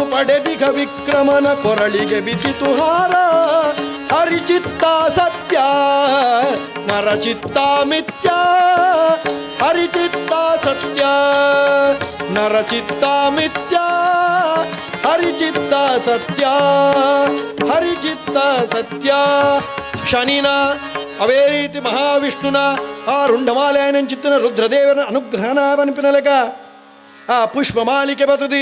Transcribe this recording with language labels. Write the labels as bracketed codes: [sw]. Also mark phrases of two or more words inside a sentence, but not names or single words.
[kn] ಪಡೆದಿಗ ವಿಕ್ರಮನ ಕೊರಳಿಗೆ ಬಿದ್ದಿತು ಹಾರ ಹರಿಚಿತ್ತ ಸತ್ಯ ನರಚಿತ್ತ ಮಿಥ್ಯ ಹರಿಚಿತ್ತ ಸತ್ಯ ನರಚಿತ್ತ ಮಿಥ್ಯ ಹರಿಚಿತ್ತ ಸತ್ಯ ಹರಿಚಿತ್ತ ಸತ್ಯ [tcy] ಶನಿನ ಅವೇ ರೀತಿ ಮಹಾವಿಷ್ಣುನ ಆ ರುಂಡಮಾಲಯನಂಚಿತ್ತಿನ ರುದ್ರದೇವನ ಅನುಗ್ರಹನ ಪನ್ಪಿನಲೆಗ ಆ ಪುಷ್ಪಮಾಲಿಕೆ ಬರ್ತದೆ.